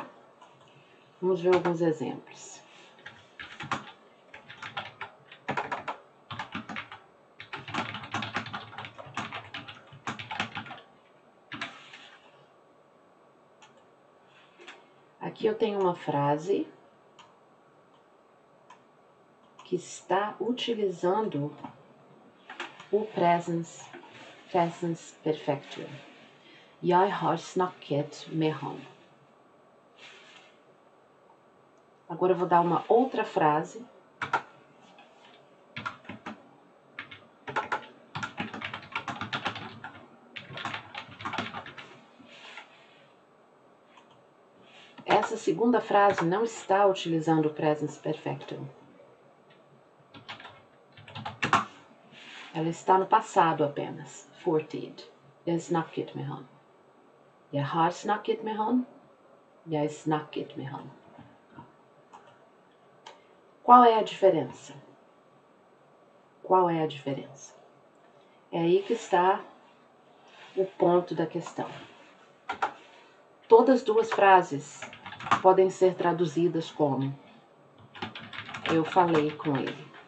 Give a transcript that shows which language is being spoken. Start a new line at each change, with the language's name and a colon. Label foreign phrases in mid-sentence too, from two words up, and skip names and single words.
Portuguese: Vamos ver alguns exemplos. Aqui eu tenho uma frase que está utilizando o
Norwegian: Presens Perfectum. Jeg har snakket med han.
Portuguese: Agora eu vou dar uma outra frase. Essa segunda frase não está utilizando o
Norwegian: Presens Perfectum.
Portuguese: Ela está no passado apenas.
Norwegian: Fortid. Jeg snakket med han. Jeg har snakket med han. Jeg snakket med han.
Portuguese: Qual é a diferença? Qual é a diferença? É aí que está o ponto da questão. Todas as duas frases podem ser traduzidas como eu falei com ele.